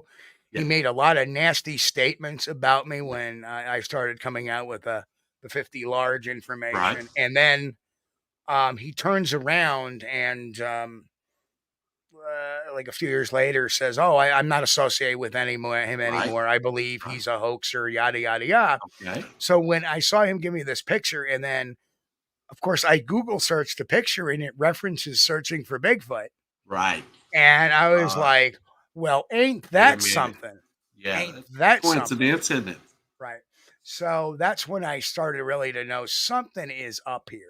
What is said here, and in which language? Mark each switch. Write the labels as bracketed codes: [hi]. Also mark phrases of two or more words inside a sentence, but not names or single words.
[en] He made a lot of nasty statements about me when I started coming out with the 50 large information. Right. And then he turns around and like a few years later says, I'm not associated with him anymore. I believe he's a hoaxer, yada, yada, yada. Okay. So when I saw him give me this picture, and then, of course, I Google searched the picture, and it references Searching for Bigfoot. Right. And I was like, well, ain't that something? Yeah. Ain't that coincidence, something? Isn't it? Right. So that's when I started really to know something is up here.